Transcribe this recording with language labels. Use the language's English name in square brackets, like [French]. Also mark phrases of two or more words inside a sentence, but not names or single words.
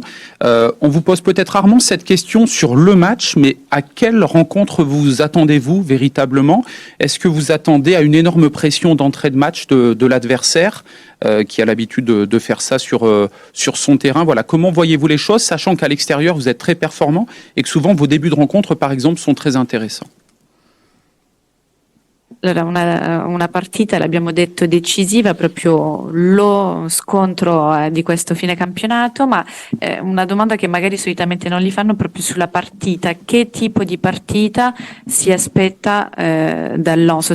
[French] On vous pose peut-être rarement cette question sur le match, mais à quelle rencontre vous attendez-vous véritablement? Est-ce que vous attendez à une énorme pression d'entrée de match de l'adversaire qui a l'habitude de faire ça sur son terrain? Voilà, comment voyez-vous les choses, sachant qu'à l'extérieur vous êtes très performant et que souvent vos débuts de rencontre, par exemple, sont très intéressants? [Italian] Allora, una partita, l'abbiamo detto, decisiva, proprio lo scontro di questo fine campionato, ma una domanda che magari solitamente non li fanno proprio sulla partita. Che tipo di partita si aspetta dal Lens?